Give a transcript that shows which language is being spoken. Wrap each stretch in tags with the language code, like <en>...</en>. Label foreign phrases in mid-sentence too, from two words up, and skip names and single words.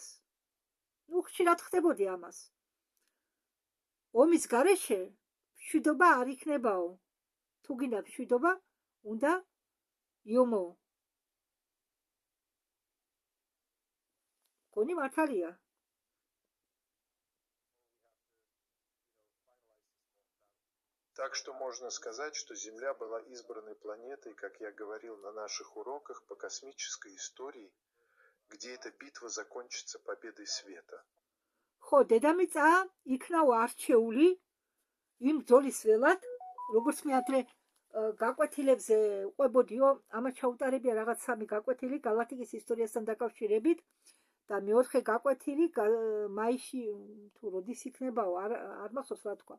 <ka>ხშირად ხდებოდი ამას. ომის გარეშე მშვიდობა არ იქნებაო. თუ გინდა მშვიდობა, უნდა იომო გონი მართალია.</ka> <ru>Так что можно сказать, что Земля была избранной планетой, как я говорил на наших уроках по космической истории, где эта битва закончится победой света.</ru> <ka>ხო, დედამიწა იქნა არჩეული იმ ბრძოლის ველად, როგორც მე ადრე გაკვეთილებზე უყვებოდიო, ამას ჩაუტარებია რაღაც 3 გაკვეთილი გალაქტიკის ისტორიასთან დაკავშირებით და მეოთხე გაკვეთილი მაისში თუ როდის იქნებაო, არ მახსოვს რა თქვა.</ka>